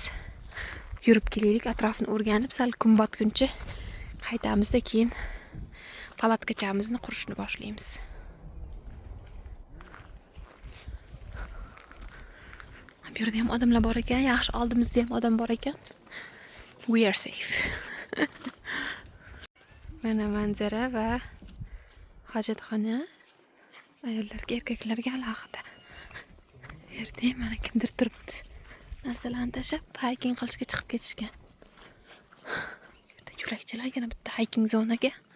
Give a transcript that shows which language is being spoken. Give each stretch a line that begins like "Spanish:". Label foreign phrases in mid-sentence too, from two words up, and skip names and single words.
Uzbek: Yurib kelaylik, atrofni o'rganib, sal kun botguncha qaytamizda, keyin palatkachamizni qurishni boshlaymiz. Bu yerda ham odamlar bor ekan, yaxshi, oldimizda ham odam bor ekan.
English: We are safe.
Uzbek: Mana manzara va hojatxona. Ayollarga, erkaklarga alohida. Yerda mana kimdir turibdi. Narsalarni tashlab hiking qilishga chiqib ketishgan. Bitta yo'lakchalar yana bitta hiking zonaga.